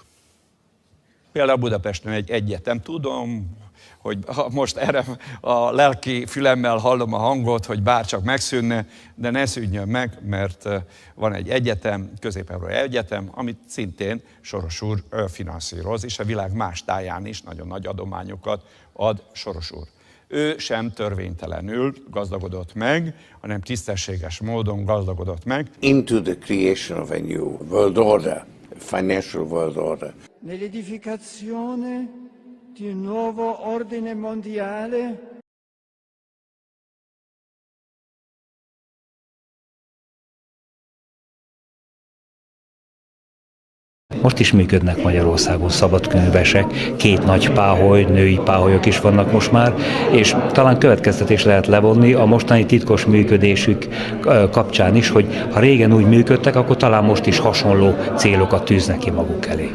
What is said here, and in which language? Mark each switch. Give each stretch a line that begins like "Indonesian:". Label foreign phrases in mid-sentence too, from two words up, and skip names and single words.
Hungarian: Például Budapesten egy egyetem, tudom, hogy most erre a lelki fülemmel hallom a hangot, hogy bárcsak megszűnne, de ne szűnjön meg, mert van egy egyetem, Közép-Európai Egyetem, amit szintén Soros úr finanszíroz, és a világ más táján is nagyon nagy adományokat ad Soros úr. Ő sem törvénytelenül gazdagodott meg, hanem tisztességes módon gazdagodott meg.
English: Into the creation of a new world order, financial world order.
Italian: Nell'edificazione di un nuovo ordine mondiale.
Hungarian: Most is működnek Magyarországon szabadkőművesek, 2 nagy páholy, női páholyok is vannak most már, és talán következtetés lehet levonni a mostani titkos működésük kapcsán is, hogy ha régen úgy működtek, akkor talán most is hasonló célokat tűznek ki maguk elé.